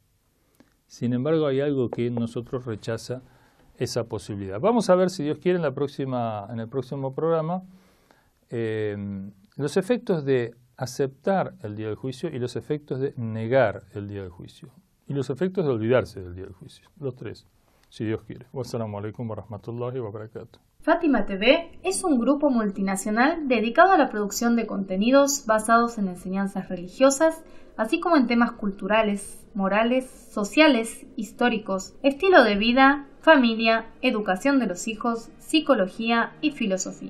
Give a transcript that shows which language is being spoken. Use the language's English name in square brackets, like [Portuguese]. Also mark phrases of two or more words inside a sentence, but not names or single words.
[Spanish] Sin embargo, hay algo que en nosotros rechaza esa posibilidad. Vamos a ver, si Dios quiere, en el próximo programa, los efectos de aceptar el día del juicio y los efectos de negar el día del juicio. Y los efectos de olvidarse del día del juicio. Los tres, si Dios quiere. [Arabic] والسلام عليكم ورحمة الله وبركاته. [Spanish] Fátima TV es un grupo multinacional dedicado a la producción de contenidos basados en enseñanzas religiosas, así como en temas culturales, morales, sociales, históricos, estilo de vida, familia, educación de los hijos, psicología y filosofía.